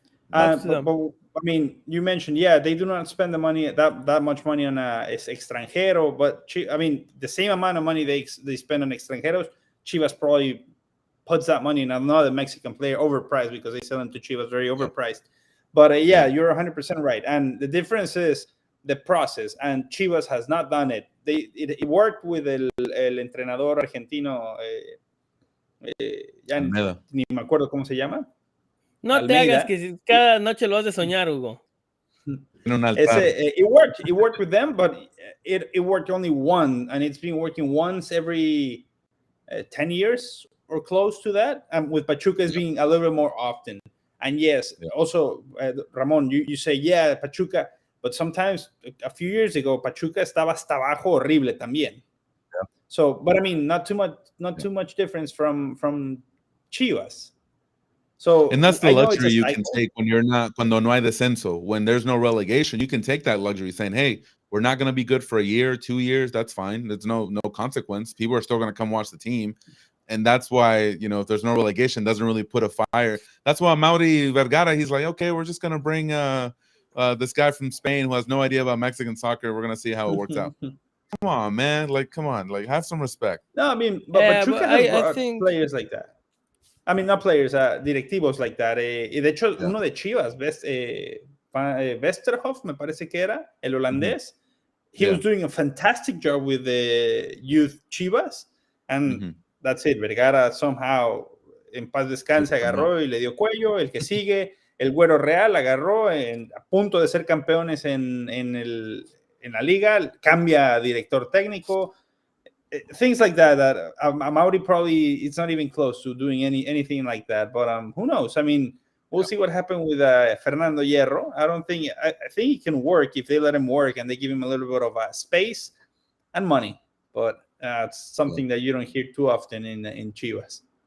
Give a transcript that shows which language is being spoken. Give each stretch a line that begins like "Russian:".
English: But I mean, you mentioned, they do not spend the money that much money on extranjero, but I mean, the same amount of money they spend on extranjeros, Chivas probably puts that money in another Mexican player overpriced, because they sell them to Chivas very overpriced. But you're 100% right, and the difference is the process, and Chivas has not done it. It worked with
Spanish: el entrenador argentino. Ya ni me acuerdo cómo se llama. No Almeida. Te hagas que cada noche lo haces soñar, Hugo.
English: It worked with them, but it worked only one, and it's been working once every 10 years or close to that. And with Pachuca is being a little bit more often. And also, Ramon, you say, Pachuca, but sometimes a few years ago,
Spanish: Pachuca estaba hasta abajo horrible también.
English: So, but I mean, not too much difference from Chivas. So, and that's the luxury you can take when
Spanish: cuando no hay descenso,
English: when there's no relegation. You can take that luxury, saying, "Hey, we're not going to be good for a year, 2 years. That's fine. There's no consequence. People are still going to come watch the team." And that's why, if there's no relegation, doesn't really put a fire. That's why Mauri Vergara, he's like, okay, we're just going to bring this guy from Spain who has no idea about Mexican soccer. We're going to see how it works out. Come on, man. Come on. Have some respect. No, I mean, but Pachuca has players like that. I mean, not players, directivos like that.
Spanish: De hecho, uno de Chivas, Westerhoff, me parece que era, el holandés.
English: He was doing a fantastic job with the youth Chivas. And that's it.
Spanish: Vergara
English: somehow,
Spanish: en paz descanse, agarró y le dio cuello. El que sigue, el Güero Real, agarró a punto de ser campeones en la liga. Cambia director técnico.
English: Things like that Mauri probably, it's not even close to doing anything like that, but who knows? I mean, we'll see what happened with Fernando Hierro. I think he can work if they let him work and they give him a little bit of space and money, but it's something that you don't hear too often in Chivas.